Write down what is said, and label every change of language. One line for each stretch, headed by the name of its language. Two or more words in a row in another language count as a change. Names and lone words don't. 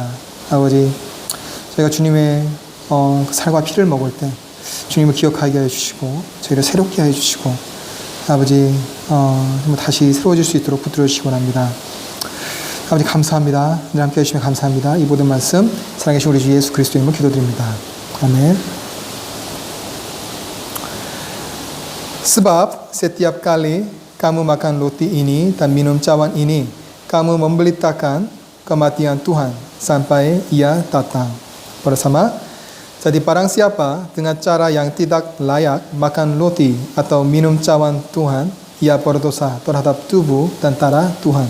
Korean: 아버지, 저희가 주님의 살과 피를 먹을 때 주님을 기억하게 해주시고 저희를 새롭게 해주시고 아버지 다시 새로워질 수 있도록 붙들어 주시기 원합니다. 아버지, 감사합니다. 늘 함께 해주시면 감사합니다. 이 모든 말씀 사랑하신 우리 주 예수 그리스도의 이름으로 기도드립니다. 아멘.
Indonesian: Sebab setiap kali kamu makan roti ini dan minum cawan ini, kamu memberitakan kematian Tuhan sampai Ia datang. Bersama, jadi barang siapa dengan cara yang tidak layak makan roti atau minum cawan Tuhan, ia berdosa terhadap tubuh dan darah Tuhan.